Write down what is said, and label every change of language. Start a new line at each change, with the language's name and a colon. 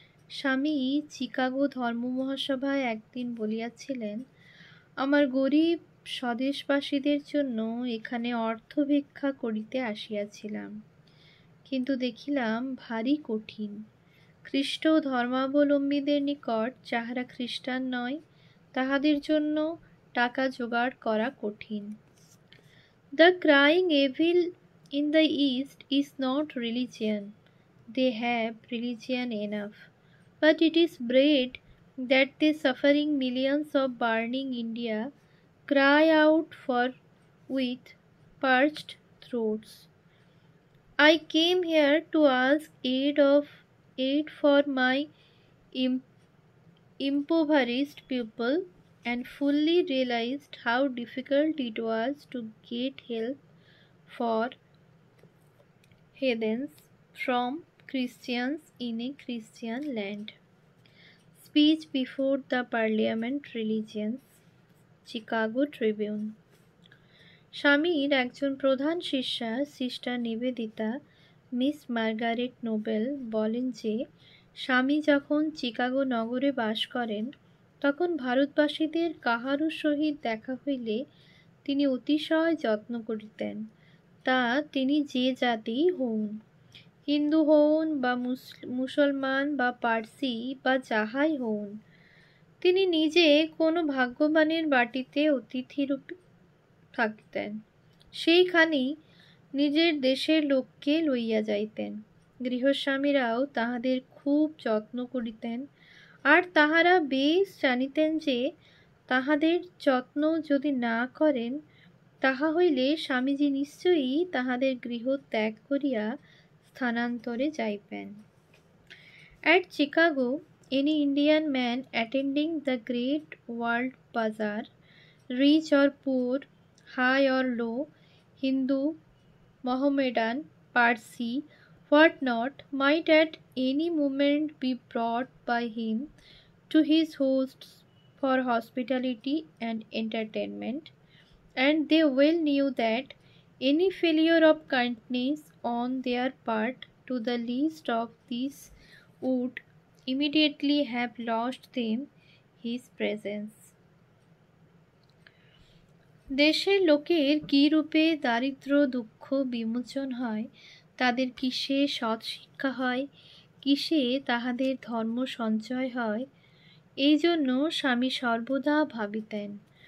Bangla: স্বামী চিকাগো ধর্ম মহাসভায় একদিন বলিয়াছিলেন, আমার গরিব স্বদেশবাসীদের জন্য এখানে অর্থ ভিক্ষা করিতে আসিয়াছিলাম, কিন্তু দেখিলাম ভারী কঠিন। খ্রিস্ট ধর্মাবলম্বীদের নিকট যাহারা খ্রিস্টান নয়, তাহাদের জন্য টাকা জোগাড় করা কঠিন।
English: The crying evil in the East is not religion. They have religion enough. But it is bread that the suffering millions of burning India cry out for with parched throats. I came here to ask aid for my impoverished people, and fully realized how difficult it was to get help for heathens from Christians in a Christian land. Speech before the Parliament Religions, Chicago Tribune।
Bangla: স্বামীর একজন প্রধান শিষ্যা sister Nivedita miss Margaret Nobel বলেন যে স্বামী যখন চিকাগো নগরে বাস করেন তখন ভারতবাসীদের কাহারও সহিত দেখা হইলে তিনি অতিশয় যত্ন করিতেন, তা তিনি যে জাতিই হউন, হিন্দু হউন বা মুসলমান বা পার্সি বা যাহাই হউন। তিনি নিজে কোনো ভাগ্যবানের বাটিতে অতিথিরূপে থাকিতেন, সেইখানেই নিজের দেশের লোককে লইয়া যাইতেন। গৃহস্বামীরাও তাহাদের খুব যত্ন করিতেন, আর তাহারা বেশ জানিতেন যে তাহাদের যত্ন যদি না করেন তাহা হইলে স্বামীজি নিশ্চয়ই তাহাদের গৃহ ত্যাগ করিয়া স্থানান্তরে যাইবেন।
English: At Chicago, any Indian man attending the great world bazaar, rich or poor, high or low, Hindu, Mohammedan, Parsi, what not, might at any moment be brought by him to his hosts for hospitality and entertainment, and they well knew that any failure of kindness on their part to the least of these would immediately have lost them his presence.
Bangla: দেশের লোকের কী রূপে দারিদ্র দুঃখ বিমোচন হয়, তাদের কিসে সৎ শিক্ষা হয়, কিসে তাহাদের ধর্ম সঞ্চয় হয়, এই জন্য স্বামী সর্বদা ভাবিতেন।